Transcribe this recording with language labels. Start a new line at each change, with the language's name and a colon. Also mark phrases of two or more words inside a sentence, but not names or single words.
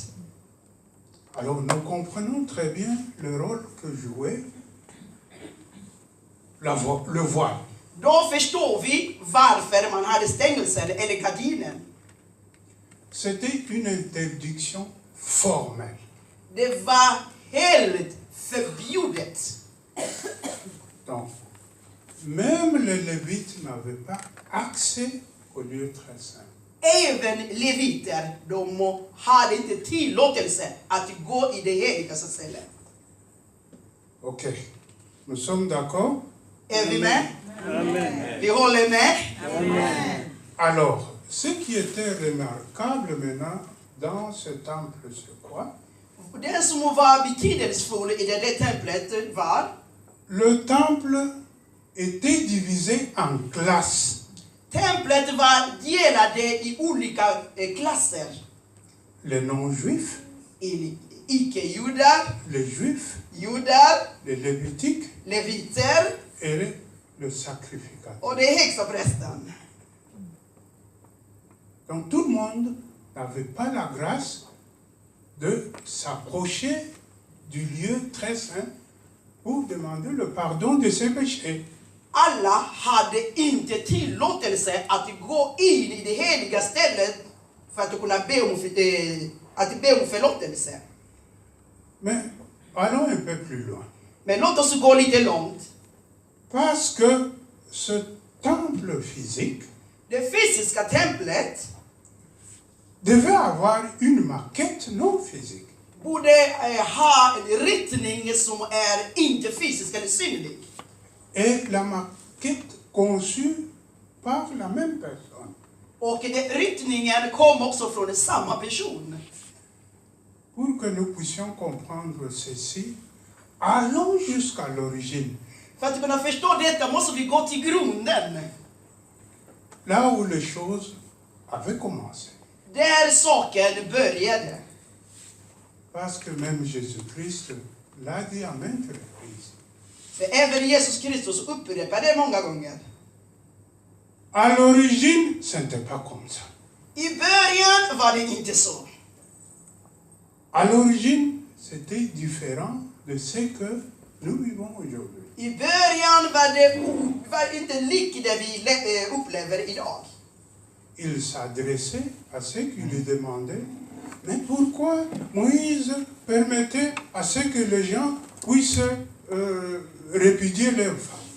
French: Alors nous comprenons très bien le rôle que jouait le voile.
Swedish: Då förstår vi varför man hade stängsel eller gardinen.
French: C'était une interdiction formelle.
Swedish: Det var helt förbjudet.
French: Donc, même les Lévites n'avaient pas accès au lieu très saint.
Swedish: Även leviter, de hade inte tillåtelse att gå i det heligaste stället.
French: Ok, nous sommes d'accord?
Swedish: Är vi med? Amen. Vi håller med? Amen.
French: Alors, ce qui était remarquable maintenant dans ce temple, c'est quoi?
Swedish: Det som var betydelsefull i det templet var,
French: Le temple était divisé en classes.
Swedish: templet var delade i olika klasser.
French: Les non-juifs,
Swedish: Icke-judar,
French: les juifs,
Swedish: judar,
French: les lévitiques
Swedish: leviter
French: et le sacrificateur.
Swedish: och det högsta prästen.
French: Donc tout le monde n'avait pas la grâce de s'approcher du lieu très saint pour demander le pardon de ses péchés.
Swedish: Alla hade inte tillåtelse att gå in i det heliga stället för att kunna be om förlåtelse.
French: Mais allons un peu plus loin.
Swedish: Men låt oss gå lite långt.
French: Parce que ce temple physique
Swedish: Det fysiska templet
French: devait avoir une maquette non physique.
Swedish: borde ha en ritning som är inte fysisk eller synlig.
French: Et la maquette conçue par la même personne.
Swedish: Och ritningen kom också från samma person.
French: Pour que nous puissions comprendre ceci, allons jusqu'à l'origine.
Swedish: För att kunna förstå detta måste vi gå till grunden.
French: Là où les choses avaient commencé.
Swedish: Där saken började.
French: Parce que même Jésus-Christ l'a dit à maintes reprises.
Swedish: För även Jesus Kristus upprepade det många gånger.
French: À l'origine, ce n'était pas comme ça.
Swedish: I början var det inte så.
French: À l'origine, c'était différent de ce que nous vivons aujourd'hui.
Swedish: I början var inte likt det vi upplever idag.
French: Il s'adressait à ceux qui lui demandaient, mais pourquoi Moïse permettait à ce que les gens puissent répudier leurs femmes?